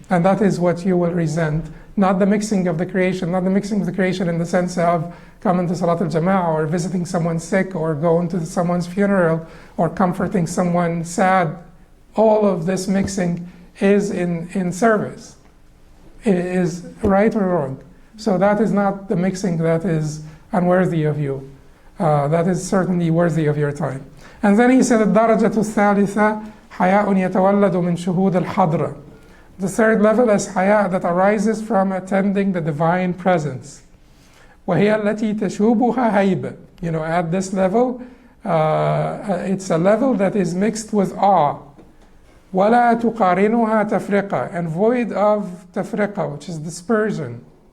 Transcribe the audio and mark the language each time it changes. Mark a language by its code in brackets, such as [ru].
[en] And that is what you will resent. Not the mixing of the creation, not the mixing of the creation in the sense of coming to Salat al-Jama'ah or visiting someone sick or going to someone's funeral or comforting someone sad. All of this mixing is in service. It is right or wrong. So that is not the mixing that is unworthy of you. That is certainly worthy of your time. And then he said, [ar] الدرجة الثالثة حياء يتولد من شهود الحضرة. [en] The third level is haya that arises from attending the divine presence. [ar] وهي التي تشوبها هيبة. [en] At this level, it's a level that is mixed with awe. [ar] ولا تقارنها تفرقة, [en] and void of [ar] تفرقة, [en] which is dispersion.